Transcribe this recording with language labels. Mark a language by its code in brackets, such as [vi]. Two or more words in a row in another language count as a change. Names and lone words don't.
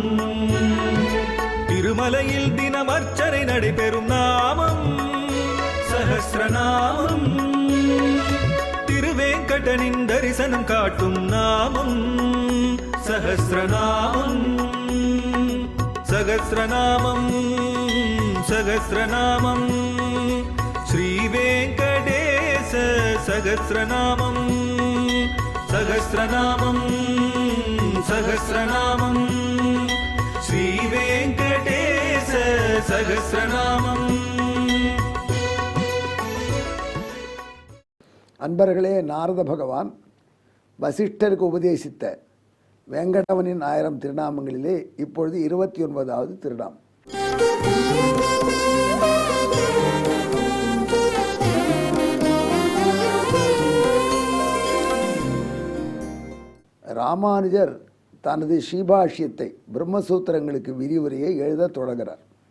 [ta] திருமலையில் தினம் அர்ச்சனை நடைபெறும் நாமம் சஹஸ்ரநாமம். திருவேங்கடனின் தரிசனம் காட்டும் நாமம் சஹஸ்ரநாமம். [sa] सहस्रनामं सहस्रनामं श्रीवेङ्कटेश सहस्रनामं सहस्रनामं सहस्रनामं श्रीवेङ्कटेश सहस्रनामं। [ta] அன்பர்களே, நாரத பகவான் வசிஷ்டருக்கு உபதேசித்த வேங்கடவனின் 1000 திருநாமங்களிலே இப்பொழுது 29வது திருநாமம். ராமானுஜர் தனது ஸ்ரீபாஷ்யத்தை பிரம்மசூத்திரங்களுக்கு விரிவுரையை எழுத தொடங்குகிறார்.